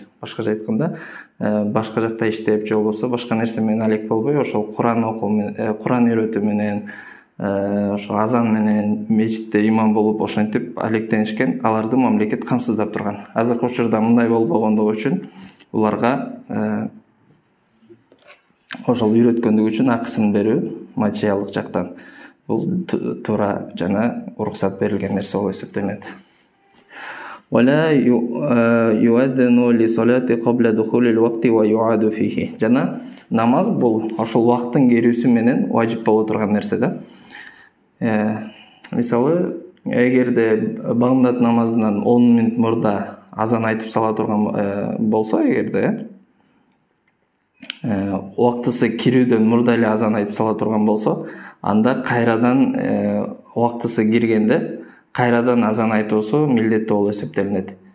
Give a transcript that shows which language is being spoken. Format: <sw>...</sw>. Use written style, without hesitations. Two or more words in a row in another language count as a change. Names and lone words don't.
<ky>Башкача айтканда, башка жакта иштеп, же болбосо башка нерсе менен алек болбой, ошол Куран окуу менен, Куран үйрөтүү менен, ошо азан менен мечитте имам болуп ошентип алектенишкен, аларды мамлекет камсыздап турган. Азыркы учурда мындай болбогондугу үчүн буларга ошол үйрөткөндүгү үчүн акысын берүү материалдык жактан бул туура жана уруксат берилген нерсе болуп эсептелет.</ky> <ar>ولا يؤذن لصلاة قبل دخول الوقت ويعاد فيه.</ar> <ky>Жана намаз бул ошол убакыттын кирүүсү менен важип боло турган нерсе да. Мисалы, эгерде багымдат намазынан 10 мүнөт мурда азан айтып сала турган болсо, эгерде убактысы кирүүдөн мурда эле азан айтып сала турган болсо, анда кайрадан убактысы киргенде кайрадан азан айтуусу милдеттүү болуп эсептелинет.</ky>